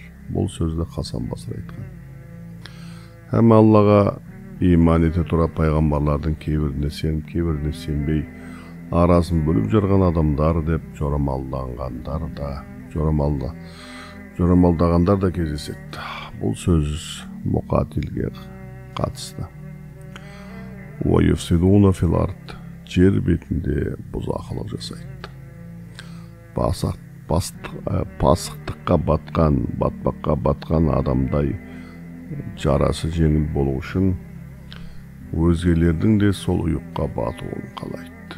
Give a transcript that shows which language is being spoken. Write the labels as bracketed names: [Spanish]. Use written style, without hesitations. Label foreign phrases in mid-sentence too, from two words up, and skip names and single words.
[Kazakh] Бұл сөзді Хасан Басри айтқан. Һәм Аллаға иман ете тұра пайғамбарлардың кейбіріне сеніп, кейбіріне сенбей, арасын бөліп жүрген адамдар деп жорамалдағандар да кездеседі. Бұл сөз Мұқатилге қатысты. [Arabic] وَيُفْسِدُونَ فِي الْأَرْضِ [Kazakh] жер бетінде бұзақылық жасайды. Батпаққа батқан адамдай жарасы жеңіл болу үшін өзгелердің де сол ұйыққа батуын қалайды.